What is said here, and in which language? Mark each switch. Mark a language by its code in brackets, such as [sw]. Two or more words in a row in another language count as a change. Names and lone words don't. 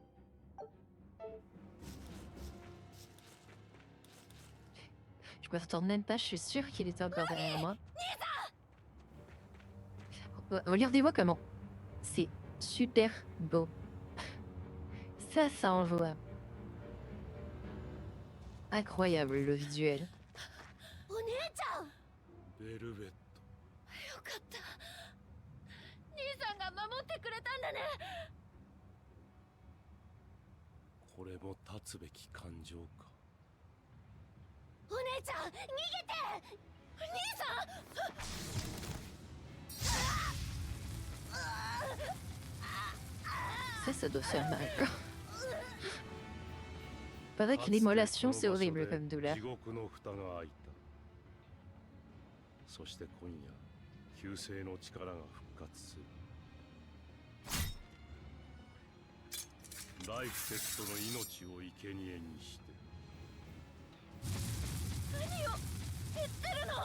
[fr] Je me retourne même pas, je suis sûre qu'il était encore derrière moi. Regardez-moi comment. C'est super beau. Ça envoie. Incroyable le visuel. [ja] ベルベット。よかった。兄さんが守ってくれたんだね。これも立つべき感情か。お姉ちゃん逃げて。兄さん。 [fr] Ça doit faire mal. Paraît que l'immolation, c'est horrible comme douleur. [ja] 地獄の蓋が開いた。そして今夜、旧姓の力が復活する。ライフセットの命を生贄にして。何を言ってるの。